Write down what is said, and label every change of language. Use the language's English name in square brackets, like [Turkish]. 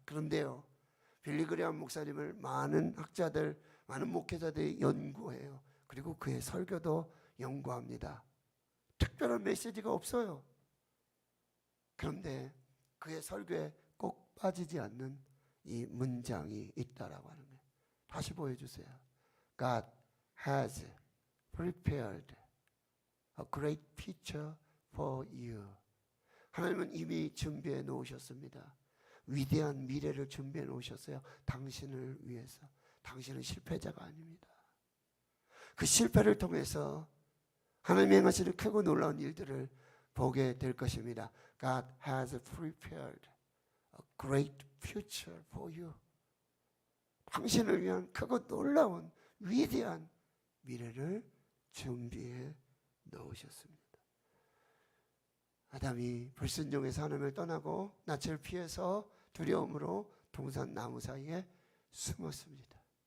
[Korean] 그런데요, 빌리그레함 목사님을 많은 학자들, 많은 목회자들이 연구해요. 그리고 그의 설교도 연구합니다. 특별한 메시지가 없어요. 그런데 그의 설교에 꼭 빠지지 않는 이 문장이 있다라고 하는 거예요. 다시 보여주세요. [English] God has prepared a great future for you. [Korean] 하나님은 이미 준비해 놓으셨습니다. 위대한 미래를 준비해 놓으셨어요. 당신을 위해서. 당신은 실패자가 아닙니다. 그 실패를 통해서 하나님이 행하시는 크고 놀라운 일들을 보게 될 것입니다. [English] God has prepared a great future for you. [Korean] 당신을 위한 크고 놀라운 위대한 미래를 준비해 놓으셨습니다. 아담이 불순종해서 하나님을 떠나고 낯을 피해서 두려움으로 동산 나무 사이에 숨었습니다.